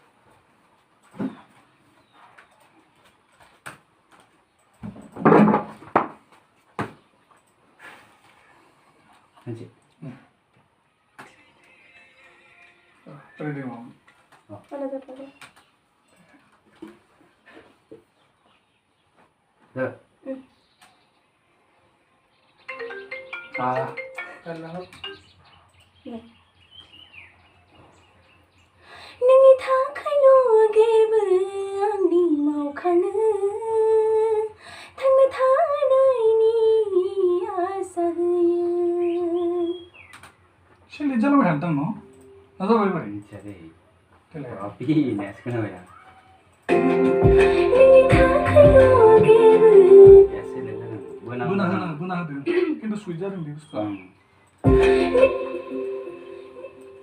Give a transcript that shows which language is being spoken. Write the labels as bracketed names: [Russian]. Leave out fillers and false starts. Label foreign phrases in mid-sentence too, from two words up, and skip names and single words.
[Malay] Nanti. Ready mau. Pada. Dah. [Bodo] नोंनि थाखायल' गेरबो आंनि मावखाङो थांना थानायनि आसा होयो एसे लेट जालांबाय थादों न' ना जाबाय बोरै [Malay] Cari. [Bodo] देलाय [Malay] Tapi ini sekarang ya. [Bodo] नोंनि थाखायल' गेरबो [Malay] Biasa dah kan. [Bodo] बोना होदों खिन्थु सुइट जादों बे बुस्थुआ